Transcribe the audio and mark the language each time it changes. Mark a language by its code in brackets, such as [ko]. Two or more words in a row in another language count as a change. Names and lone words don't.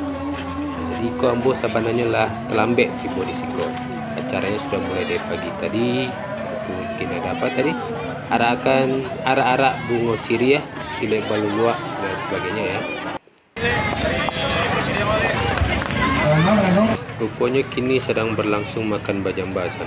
[min] Jadi ko Ambo sabananya lah terlambat tiba di siko. [id] Acaranya sudah mulai dari pagi tadi. Itu mungkin ada apa tadi? [min] Arak-arak bunga siriah, sile balulua dan sebagainya ya. Rupanya kini sedang berlangsung makan bajamba sana.